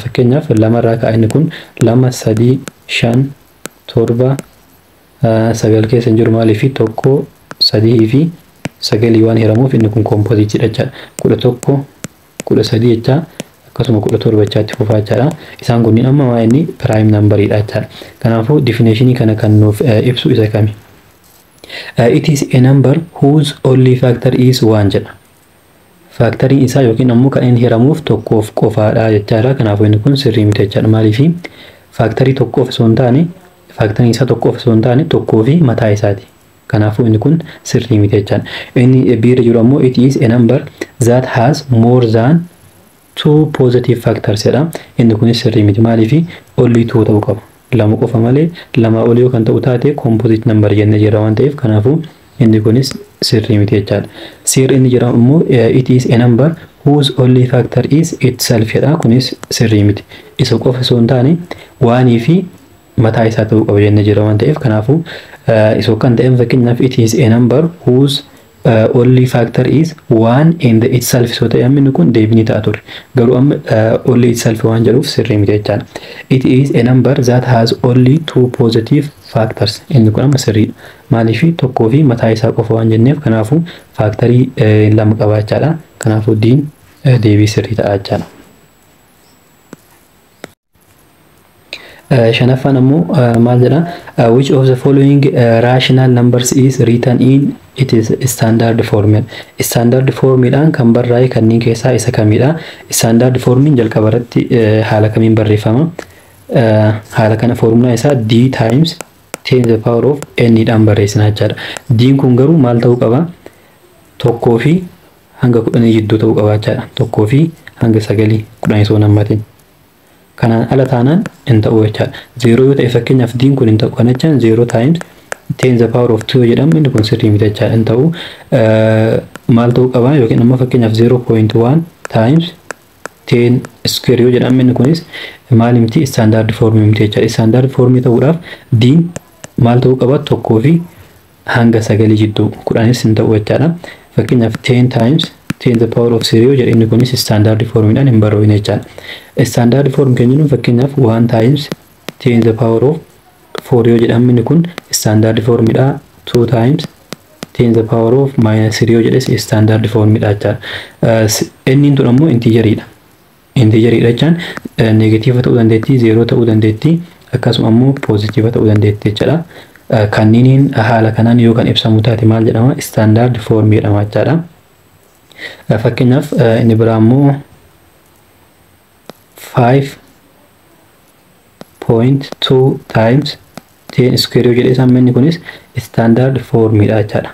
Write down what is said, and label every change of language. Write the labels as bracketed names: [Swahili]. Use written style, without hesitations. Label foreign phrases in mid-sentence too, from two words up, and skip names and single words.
[Oromo] Fakkeenyaaf lamarraa ka'e inni kun 2 3 5 7 9 keessa jiru maaliif tokko 3 fi 9 waan hiramuuf inni kun composite jechaadha. 11 13 jecha akkasuma 17 jechaatti fufaa jechaadha. Isaan kunniin amma waa inni [English] prime number [Oromo] dha jechaadha. Kanaafuu definition kana kan nuuf ibsu isa kami? [English] It is a number whose only factor is 1 jedha. [Oromo] Factory isaa yookiin ammoo kan inni hiramuuf tokkoof qofaadha jechaadha. Kanaafuu inni kun sirrii miti jechaadha. Maaliif factory tokkoof osoo hin taane factory isaa tokkoof osoo hin taane tokkoo fi mataa isaati. Kanaafuu inni kun sirrii miti jechaadha. Inni biira jiru ammoo [English] it is a number that has more than 2 positive factors jedha. [Oromo] Inni kun sirrii miti maaliif only 2 ta'uu qaba. Lama qofa malee lama ol yoo kan ta'u taate [English] composite number [Oromo] jennee jira waan ta'eef kanaafuu inni kunis sirrii miti jechaadha. Sirri inni jira ammoo [English] it is a number whose only factor is itself jedha. [Oromo] Kunis sirrii miti. Isa qofa osoo hin taane waanii fi mataa isaa ta'uu qaba jennee jira waan ta'eef kanaafuu isa kan ta'e fakkeenyaaf [English] it is a number whose only factor is 1 and itself so [Oromo] ta'e amma inni kun deebinii ta'a ture. Garuu amma [English] only itself [Oromo] waan jedhuuf sirrii miti jechaadha. [English] It is a number that has only 2 positive factors. [Oromo] Inni kun amma sirriidha. Maaliif tokkoo fi mataa isaa qofa waan jenneef kanaafuu faaktarii lama qaba jechaadha. Kanaafuu diin deebii sirrii ta'a jechaadha. Shanaffaan ammoo maal jedha [English] which of the following rational numbers is written in it is standard form. [Oromo] Standard formiidhaan kan barraa'e kanneen keessaa isa kamidha? Standard formiin jalqaba irratti haala kamiin barreeffama? Haala kana formula isaa [English] d times 10 to the power of n [Oromo] dhaan barreessina jechaadha. D'n kun garuu maal ta'uu qaba? Tokkoo fi hanga 10 jidduu ta'uu qaba jechaadha. Tokkoo fi hanga 9 10 osoo nammatiin. Kanaan ala taanaan hin ta'u jechaadha. 0 yoo ta'e fakkeenyaaf d'n kun hin ta'u. Kana jechaan [English] 0 times 10 to the power of 2 [Oromo] jedhamu inni kun sirrii miti jechaadha. Hin ta'u maal ta'uu qaba yookiin ammoo fakkeenyaaf [English] 0.1 times 10 square [Oromo] yoo jedhamu inni kunis maal miti [English] standard form [Oromo] miti jechaadha. [English] Standard form [Oromo] ta'uudhaaf d'n maal ta'uu qaba? Tokkoo fi hanga 9 jidduu 10 hin ta'u jechaadha. Fakkeenyaaf [English] 10 times 10 to the power of 0 [Oromo] jedhe inni kunis standard formiidhaan hin barreeffamne jechaadha. [English] Standard form [Oromo] keenya fakkeenyaaf [English] 1 times 10 to the power of 4 [Oromo] yoo jedhamu inni kun standard formiidha. [English] 2 times 10 to the power of -3 [Oromo] yoo jedhe standard formiidha jechaadha. Inni tun ammoo integeriidha. Integeriidha jechaan negatiiva ta'uu dandeetti, 0 ta'uu dandeetti, akkasuma ammoo positiiva ta'uu dandeetti jechaadha. Kanniiniin haala kanaan yoo kan ibsamu taate maal jedhama? [English] Standard form [Oromo] jedhama jechaadha. Fakkeenyaaf inni biraa ammoo 5.2 [English] times 10 square [Oromo] yoo jedhe isaan inni kunis standard formiidha jechaadha.